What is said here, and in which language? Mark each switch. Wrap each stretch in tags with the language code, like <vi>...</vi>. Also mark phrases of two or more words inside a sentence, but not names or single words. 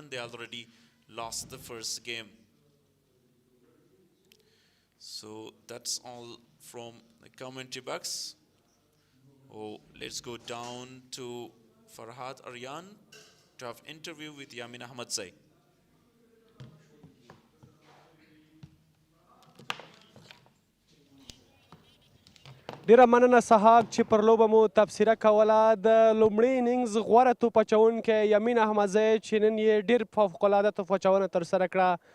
<en>They already lost the first game. So that's all from the commentary box. Oh, let's go down to Farhad Aryan to have interview with Yamin Ahmadzai.</en> <ps>ډیره مننه صحاب چې پر لوبه مو تبصره کوله. د لومړي اننګز غوره توپ اچوونکی یمین احمدزی چې نن یې ډېر فوقالعاده توپ اچونه ترسره کړه.</ps>